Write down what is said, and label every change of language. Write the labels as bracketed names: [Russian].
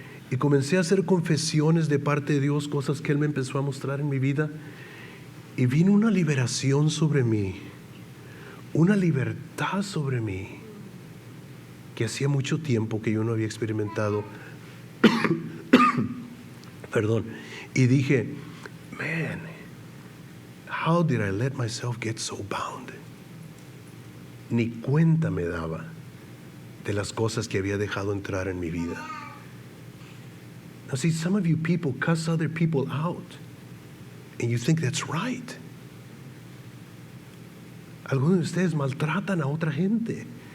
[Spanish] Y comencé a hacer confesiones de parte de Dios, cosas que Él me empezó a mostrar en mi vida. Y vino una liberación sobre mí, una libertad sobre mí, que hacía mucho tiempo que yo no había experimentado. Perdón. Y dije, [English] man, how did I let myself get so bound? [Spanish] Ni cuenta me daba de las cosas que había dejado entrar en mi vida. [English] Now see, some of you people cuss other people out, and you think that's right. [Spanish] Algunos de ustedes maltratan a otra gente.